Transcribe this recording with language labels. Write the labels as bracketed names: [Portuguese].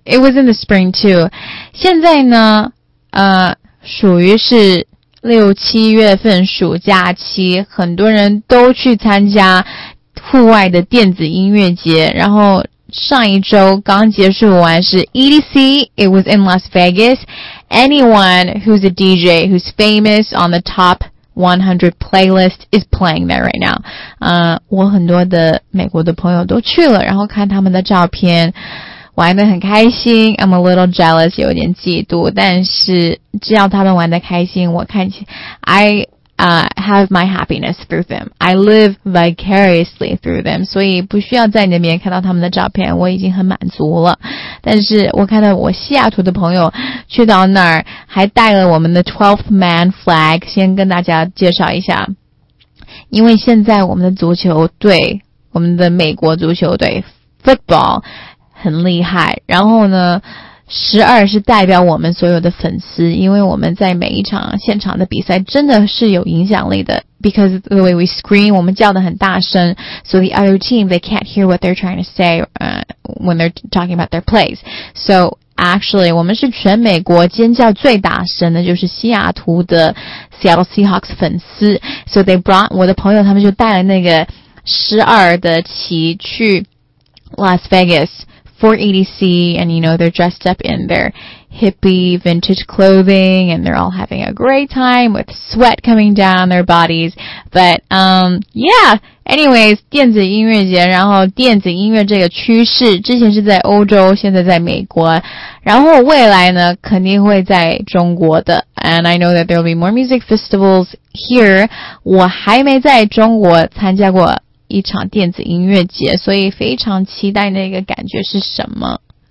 [English] It was in the spring too. [Chinese] 现在呢属于是六七月份暑假期，很多人都去参加户外的电子音乐节，然后上一周刚结束完是 EDC, [English] it was in Las Vegas. Anyone who's a DJ who's famous on the top 100 playlist is playing there right now. [Chinese] 我很多的美国的朋友都去了，然后看他们的照片，玩得很开心。 [English] I'm a little jealous, [Chinese] 有点嫉妒，但是只要他们玩得开心，我看起 [English] I have my happiness through them. I live vicariously through them. [Chinese] 所以不需要在你那边看到他们的照片，我已经很满足了。但是我看到我西雅图的朋友去到那儿还带了我们的 12th man flag, 先跟大家介绍一下。因为现在我们的足球队，我们的美国足球队 football 很厉害，然后呢12是代表我们所有的粉丝，因为我们在每一场现场的比赛真的是有影响力的。 [English] Because the way we scream, [Chinese] 我们叫得很大声， [English] so the other team, they can't hear what they're trying to say, when they're talking about their plays. So [Chinese] Actually, 我们是全美国尖叫最大声的，就是西雅图的 Seattle Seahawks 粉丝。 [English] So they brought, [Chinese] 我的朋友他们就带了那个12的旗去 [English] Las Vegas 480C, and you know, they're dressed up in their hippie vintage clothing, and they're all having a great time with sweat coming down their bodies. But, yeah, anyways, [Chinese] 电子音乐节，然后电子音乐这个趋势，之前是在欧洲，现在在美国，然后未来呢，肯定会在中国的。 [English] And I know that there will be more music festivals here. [Chinese] 我还没在中国参加过一场电子音乐节，所以非常期待那个感觉是什么。